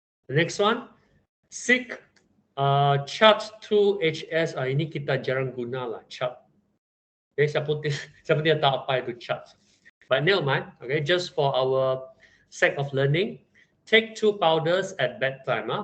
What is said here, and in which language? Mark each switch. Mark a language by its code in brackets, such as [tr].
[en] The next one, seek chart 2HS. [ms] Ini kita jarang guna lah, chart. Okay, siapa dia tahu apa itu chart. [en] But never mind, okay, just for our sake of learning, take 2 powders at bedtime.